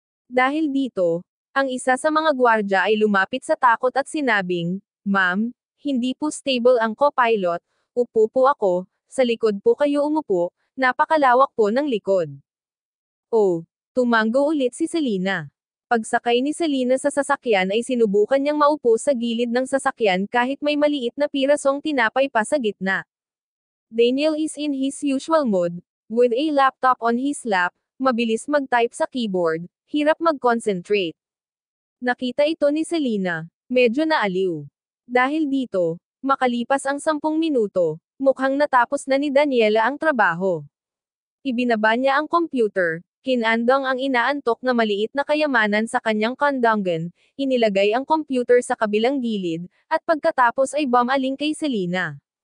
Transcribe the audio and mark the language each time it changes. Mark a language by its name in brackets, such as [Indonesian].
[Filipino] Dahil dito, ang isa sa mga gwardya ay lumapit sa takot at sinabing, Ma'am, hindi po stable ang co-pilot, upo po ako, sa likod po kayo umupo, napakalawak po ng likod. Oh, tumango ulit si Selena. Pagsakay ni Selena sa sasakyan ay sinubukan niyang maupo sa gilid ng sasakyan kahit may maliit na pirasong tinapay pa sa gitna. [English] Daniel is in his usual mood, with a laptop on his lap, [Filipino] mabilis mag-type sa keyboard, hirap mag-concentrate. Nakita ito ni Selena, medyo naaliw. Dahil dito, makalipas ang 10 minuto, mukhang natapos na ni Daniela ang trabaho. Ibinaba niya ang computer, kinandong ang inaantok na maliit na kayamanan sa kanyang kandanggan, inilagay ang computer sa kabilang gilid, at pagkatapos ay bumaling kay Selena.